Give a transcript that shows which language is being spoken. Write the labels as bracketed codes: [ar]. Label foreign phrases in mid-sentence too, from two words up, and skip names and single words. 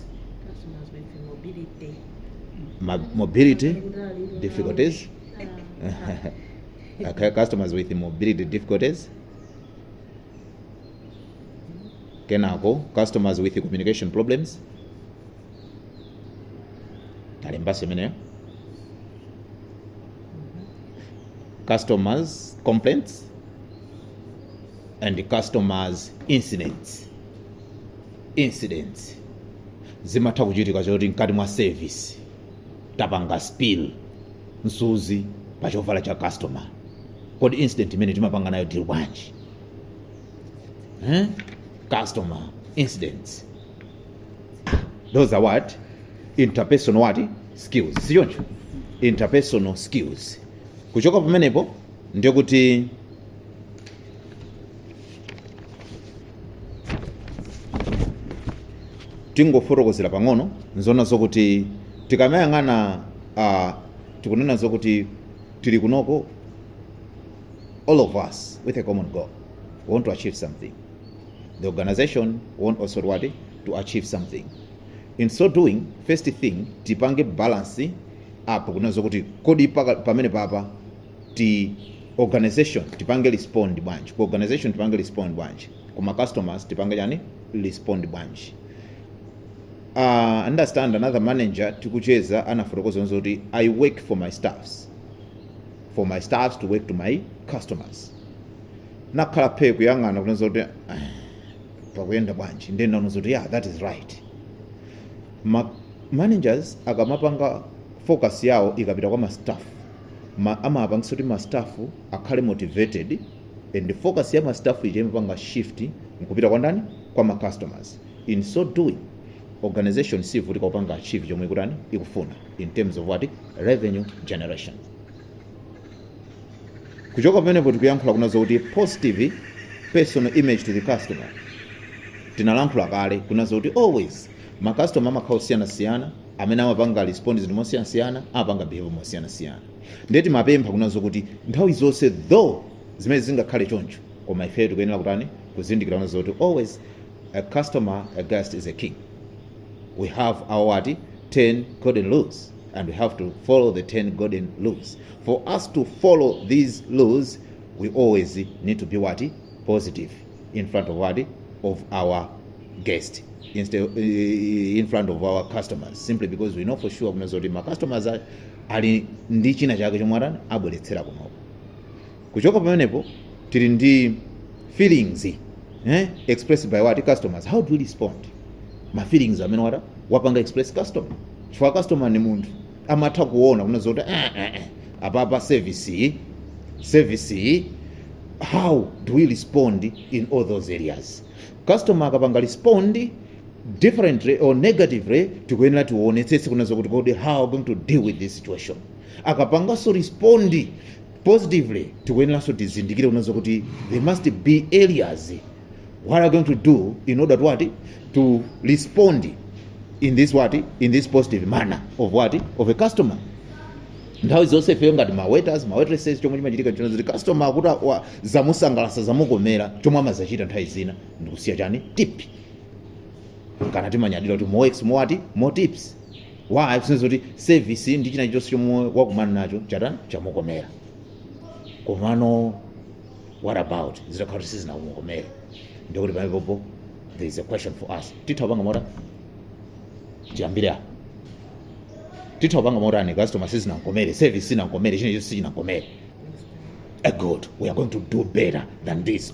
[en] Customers with mobility. Mobility difficulties. Okay, customers with mobility difficulties. Kenako, customers with communication problems. [ny] alembaso imeneyo. [en] Customers complaints and customers incidents [ny] zimatha kuchitika choti mkati mwa service tapanga spill msuzi pa chovala cha customer, kodi incident imene timapanga nayo deal bwanji? [en] Customer incidents, those are what? Interpersonal what? Skills. Sichoncho? Interpersonal skills. [ny] Kuchoka pamenepo ndio kuti tingofotokozera pang'ono nzona zokuti tikamayang'ana tikunena zokuti tili kunoko, [en] all of us with a common goal, we want to achieve something. The organization want also what? To achieve something. In so doing, first thing [ny] tipange balance apo kunena zokuti kodi pamene papa ti organization tipange respond bwanji, ku organization tipange respond bwanji, kuma customers tipange yani respond bwanji. [en] Understand another manager [ny] tikucheza anafotokoza nzoti [en] I work for my staffs to work to my customers. [ny] Nakhala phe kuyang'ana kunena zoti pakuyenda bwanji, then naona zoti yeah, [en] that is right. [ny] Managers akamapanga focus yawo ikapita kwa staff, amapangisa kuti ma staff akhale motivated, [en] and the focus [ny] ya ma staff ije imapanga shift nkupita kwa ndani? Kwa ma customers. [en] In so doing, [ny] organization sivuti kupanga achieve chomwe ikutani ikufuna [en] in terms of what? Revenue generation. [ny] Kuchoka pamenepo tikuyankhula kuna zoti [en] positive personal image to the customer. [ny] Tinalankhula kale kuna zoti always ma customer amakhala siyana amene amapanga respond zinthu mosiyana amapanga behavior mosiyana. Ndeti mapempha kuna zokuti nthawi zonse though zimene zingakhale choncho, koma ife tikuyenera kutani kuzindikira kuna zoti [en] always a customer, a guest is a king. We have our what? 10 golden laws, and we have to follow the 10 golden laws. For us to follow these laws, we always need to be what? Positive in front of what? Of our guest, instead in front of our customers, simply because we know for sure [ny] kuti ma customers ali ndi china chake chomwe abweretsera kuno. Kuchoka pamenepo tili ndi [en] feelings expressed by what? Customers. How do we respond? [ny] Ma feelings amene wapanga express customer. Chifukwa customer ni munthu amatha kuona kuna zoti apapa service. [en] How do we respond in all those areas? Customer akapanga respond differently or negatively, [ny] tikuyenera tionetsetse kuna zokuti kodi [en] how going to deal with this situation. Akapanga so respond positively, [ny] tikuyenera so tizindikire kuna zokuti [en] there must be areas what are going to do in order to what? To respond in this what? In this positive manner of what? Of a customer. [ny] Nthawi zonse ife ngati ma waiters, ma waitresses, chomwe chimachitika chino zoti customer akuti zamusangalasa zamukomera chomwe amazachita nthawi zina ndikusiya chani tip, kana timanyadira kuti [en] more tips. Why? [ny] Since kuti service ndi china chonse chomwe wakumana nacho chatani chamukomera. Komano [en] what about [ny] zitakhala kuti sizinamukomera? Ndikuti pamenepo [en] there is a question for us. [ny] Tithapanga mora chiyambira tithapanga mora ni customer sizinamukomere, service sinankomere, china chonse sinankomere. [en] Good, we are going to do better than this.